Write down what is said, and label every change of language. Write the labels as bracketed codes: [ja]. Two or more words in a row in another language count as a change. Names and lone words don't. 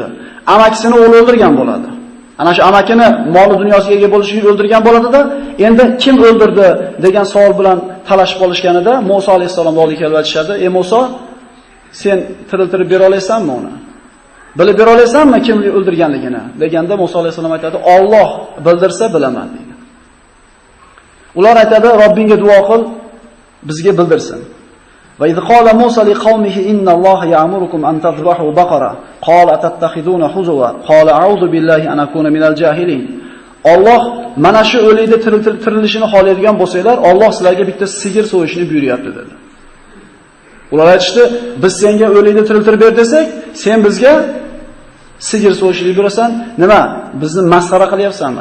[uz] Amakisini o'g'li o'ldirgan bo'ladi. Ana shu amakini moli dunyosiga ega bo'lish uchun o'ldirgan bo'ladi-da, endi kim o'ldirdi degan savol bilan talashib qolishganida Musa alayhisalomga olib kelib aytishadi: "Ey Musa, sen tiriltirib bera olaysanmi uni? Bilib bera olaysanmi kim o'ldirganligini?" deganda Musa alayhisalom aytadi: "Alloh bildirsa bilaman" deydi. Ular aytadi: "Robbingga duo qil, bizga bildirsin." [ar] وإذ قال موسى لقومه إن الله يأمركم أن تذبحوا بقرة قال أتتخذنا هزوا قال أعوذ بالله أن أكون من الجاهلين. [uz] Alloh mana shu o'likni tirilishini xohlaydigan bo'lsanglar, Alloh sizlarga bitta sigir so'yishni buyuryapti dedi. Ular aytishdi: "Biz senga o'likni tiriltirib ber desak, sen bizga sigir so'yishni buyurasan, nima? Bizni masxara qilyapsanmi?"